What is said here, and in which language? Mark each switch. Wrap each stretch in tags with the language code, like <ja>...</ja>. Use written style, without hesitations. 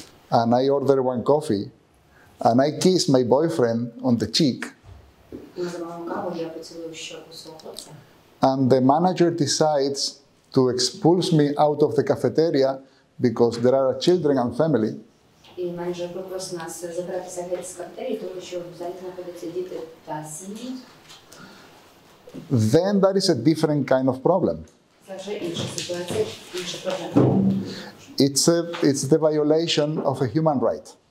<en>and I order 1 coffee and I kiss my boyfriend on the cheek,</en> <uk>і ми замовимо каву, я поцілую в щоку свого хлопця,</uk> <en>and the manager decides to expulse me out of the cafeteria because there are children and family,</en> <uk>і менеджер попросить нас забиратися геть з кафетерії, тому що в залі знаходяться діти та сім'ї,</uk> <en>then that is a different kind of problem.</en> <uk>Це вже інша ситуація, інша проблема.</uk> <en>It's the violation of a human right.</en>